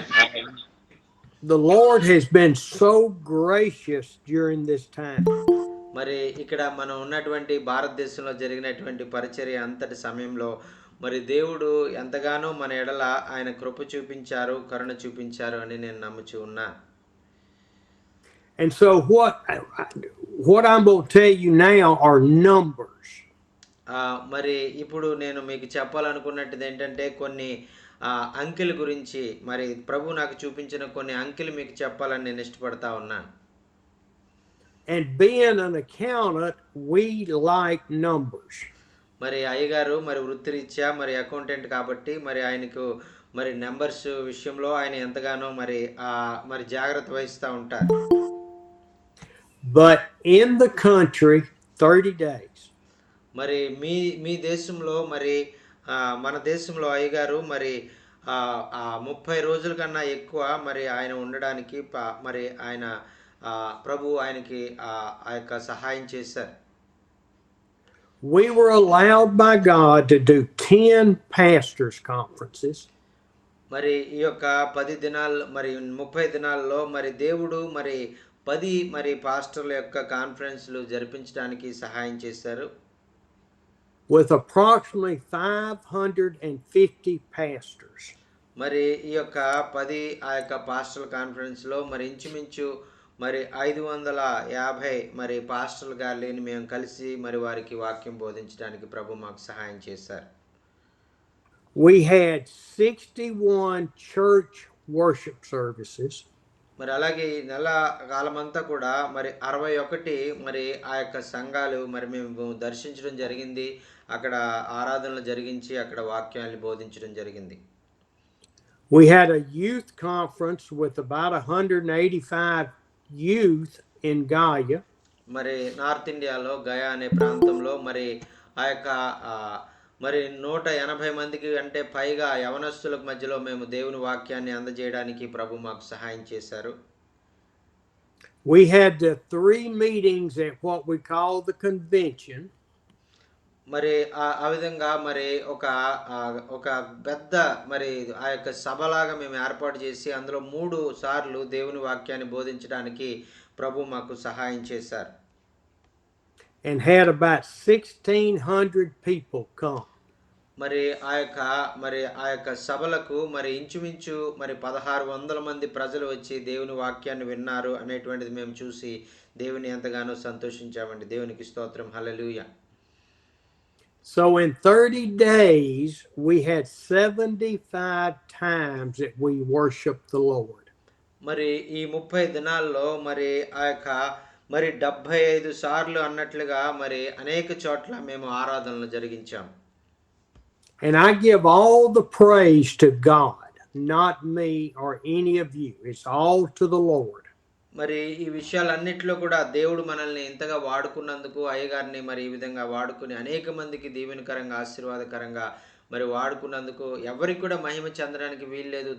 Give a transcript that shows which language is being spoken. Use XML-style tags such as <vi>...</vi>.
<en>Lord, the Lord has been so gracious during this time.</en> <te>మరి ఇక్కడ మనం ఉన్నటువంటి భారతదేశంలో జరిగినటువంటి పరిచర్య అంతటి సమయంలో మరి దేవుడు ఎంతగానో మన ఎడల ఆయన కృప చూపించారు, కరుణ చూపించారు అని నేను నమ్ముచూ ఉన్నా.</te> <en>And so what I'm going to tell you now are numbers.</en> <te>మరి ఇప్పుడు నేను మీకు చెప్పాలనుకున్నట్టుది ఏంటంటే కొన్ని అంకెల గురించి మరి ప్రభు నాకు చూపించిన కొన్ని అంకెలు మీకు చెప్పాలని నేను ఇష్టపడతా ఉన్నాను.</te> <en>And being an accountant, we like numbers.</en> <te>మరి అయ్యగారు మరి వృత్తిరీత్యా మరి అకౌంటెంట్ కాబట్టి మరి ఆయనకు మరి నెంబర్స్ విషయంలో ఆయన ఎంతగానో మరి జాగ్రత్త వహిస్తూ ఉంటారు.</te> <en>But in the country, 30 days.</en> <te>మరి మీ మీ దేశంలో మరి మన దేశంలో అయ్యగారు మరి 30 రోజుల కన్నా ఎక్కువ మరి ఆయన ఉండడానికి మరి ఆయన ప్రభు ఆయనకి ఆ యొక్క సహాయం చేశారు.</te> <en>We were allowed by God to do 10 pastors' conferences.</en> <te>మరి ఈ యొక్క 10 దినాలు మరి 30 దినాల్లో మరి దేవుడు మరి 10 మరి పాస్టర్ల యొక్క కాన్ఫరెన్స్లు జరిపించడానికి సహాయం చేశారు.</te> <en>With approximately 550 pastors.</en> <te>మరి ఈ యొక్క 10 ఆ యొక్క పాస్టర్ల కాన్ఫరెన్స్లో మరి ఇంచుమించు మరి 550 మరి పాస్టర్లు గారిని మేము కలిసి మరి వారికి వాక్యం బోధించడానికి ప్రభు మాకు సహాయం చేశారు.</te> <en>We had 61 church worship services.</en> <te>మరి అలాగే ఈ నెల కాలమంతా కూడా మరి 61 మరి ఆ యొక్క సంఘాలు మరి మేము దర్శించడం జరిగింది. అక్కడ ఆరాధనలు జరిగించి అక్కడ వాక్యాన్ని బోధించడం జరిగింది.</te> <en>We had a youth conference with about 185 youth in Gaya.</en> <te>మరి నార్త్ ఇండియాలో గయా అనే ప్రాంతంలో మరి ఆ యొక్క మరి 180 మందికి అంటే పైగా యవనస్తుల మధ్యలో మేము దేవుని వాక్యాన్ని అందజేయడానికి ప్రభు మాకు సహాయం చేశారు.</te> <en>We had 3 meetings at what we call the convention.</en> <te>మరి ఆ విధంగా మరి ఒక పెద్ద మరి ఆ యొక్క సభలాగా మేము ఏర్పాటు చేసి అందులో 3 సార్లు దేవుని వాక్యాన్ని బోధించడానికి ప్రభు మాకు సహాయం చేశారు.</te> <en>And had about 1,600 people come.</en> <te>మరి ఆ యొక్క సభలకు మరి ఇంచుమించు మరి 1600 మంది ప్రజలు వచ్చి దేవుని వాక్యాన్ని విన్నారు అనేటువంటిది మేము చూసి దేవుని ఎంతగానో సంతోషించామండి. దేవునికి స్తోత్రం. హల్లెలూయా.</te> <en>So in 30 days, we had 75 times that we worshiped the Lord.</en> <te>మరి ఈ 30 దినాల్లో మరి ఆ యొక్క మరి 75 సార్లు అన్నట్లుగా మరి అనేక చోట్ల మేము ఆరాధనలు జరిగించాం.</te> <en>And I give all the praise to God, not me or any of you. It's all to the Lord.</en> <te>మరి ఈ విషయాలన్నిట్లో కూడా దేవుడు మనల్ని ఇంతగా వాడుకున్నందుకు అయ్యగారిని మరి ఈ విధంగా వాడుకుని అనేక మందికి దీవెనకరంగా ఆశీర్వాదకరంగా మరి వాడుకున్నందుకు ఎవరికి కూడా మహిమ చెందడానికి వీల్లేదు.</te>